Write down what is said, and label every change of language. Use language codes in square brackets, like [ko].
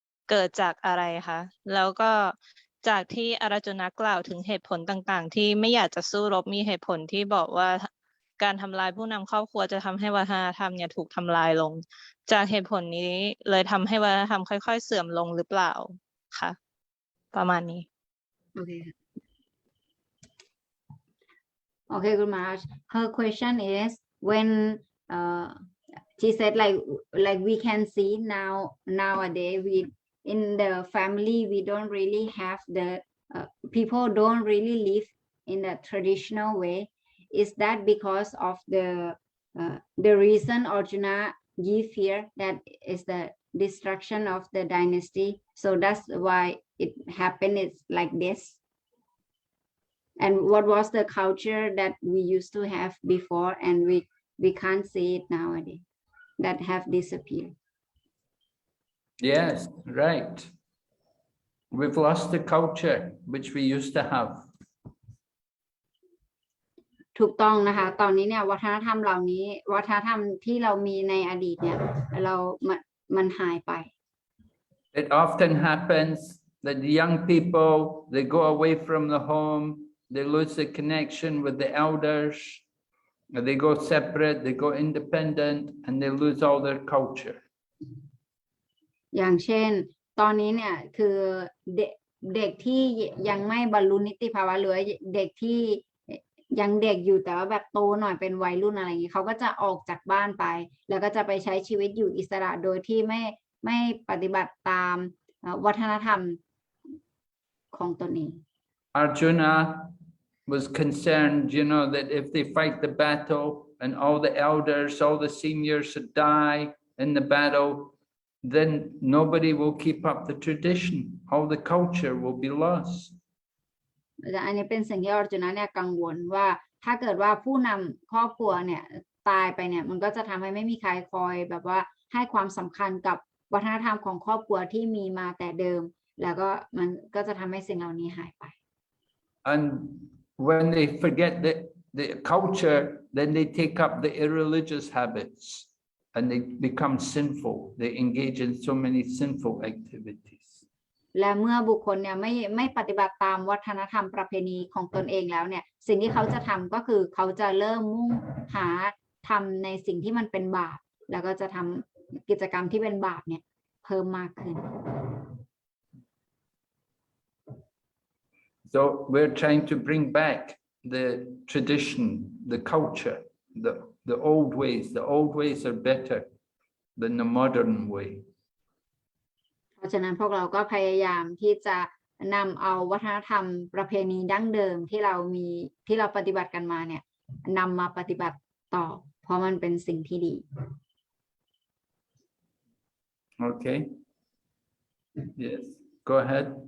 [th] เกิดจากอะไรคะ แล้วก็จากที่อรจุนกล่าวถึงเหตุผลต่างๆ ที่ไม่อยากจะสู้รบมีเหตุผลที่บอกว่าการทำลายผู้นำครอบครัวจะทำให้วัฒนธรรมเนี่ยถูกทำลายลง จากเหตุผลนี้เลยทำให้วัฒนธรรมค่อยๆเสื่อมลงหรือเปล่าคะประมาณนี้ โอเคค่ะ [en] Okay, Guru Maharaj. Her question is when she said like we can see nowadays we in the family we don't really have the people don't really live in the traditional way. Is that because of the reason Arjuna give here that is the destruction of the dynasty? So that's why it happened. It's like this. And what was the culture that we used to have before and we can't see it nowadays that have disappeared? Yes, right. We've lost the culture which we used to have. [th] ถูกต้องนะคะ ตอนนี้เนี่ยวัฒนธรรมเหล่านี้วัฒนธรรมที่เรามีในอดีตเนี่ยมันหายไป [en] It often happens that the young people, they go away from the home, they lose the connection with the elders, they go separate, they go independent, and they lose all their culture. [th] อย่างเช่น ตอนนี้เนี่ยคือเด็กที่ยังไม่บรรลุนิติภาวะหรือเด็กที่ยังเด็กอยู่แต่ว่าแบบโตหน่อยเป็นวัยรุ่นอะไรอย่างนี้เขาก็จะออกจากบ้านไป แล้วก็จะไปใช้ชีวิตอยู่อิสระโดยที่ไม่ปฏิบัติตามวัฒนธรรมของตนเอง [en] Arjuna was concerned, that if they fight the battle and all the elders, all the seniors die in the battle, then nobody will keep up the tradition. All the culture will be lost. [th] อันนี้เป็นสิ่งที่อรจุนะเนี่ยกังวลว่าถ้าเกิดว่าผู้นำครอบครัวเนี่ยตายไปเนี่ยมันก็จะทำให้ไม่มีใครคอยแบบว่าให้ความสำคัญกับวัฒนธรรมของครอบครัวที่มีมาแต่เดิมแล้วก็มันก็จะทำให้สิ่งเหล่านี้หายไป [en] And when they forget the culture, then they take up the irreligious habits and they become sinful. They engage in so many sinful activities. [th] และเมื่อบุคคลเนี่ยไม่ปฏิบัติตามวัฒนธรรมประเพณีของตนเองแล้วเนี่ยสิ่งที่เขาจะทำก็คือเขาจะเริ่มมุ่งหาทำในสิ่งที่มันเป็นบาปแล้วก็จะทำกิจกรรมที่เป็นบาปเนี่ยเพิ่มมากขึ้น [en] So we're trying to bring back the tradition, the culture, the old ways. The old ways are better than the modern way. [th] เพราะฉะนั้นพวกเราก็พยายามที่จะนำเอาวัฒนธรรมประเพณีดั้งเดิมที่เราปฏิบัติกันมาเนี่ยนำมาปฏิบัติต่อเพราะมันเป็นสิ่งที่ดี [en] Okay. Yes. Go ahead.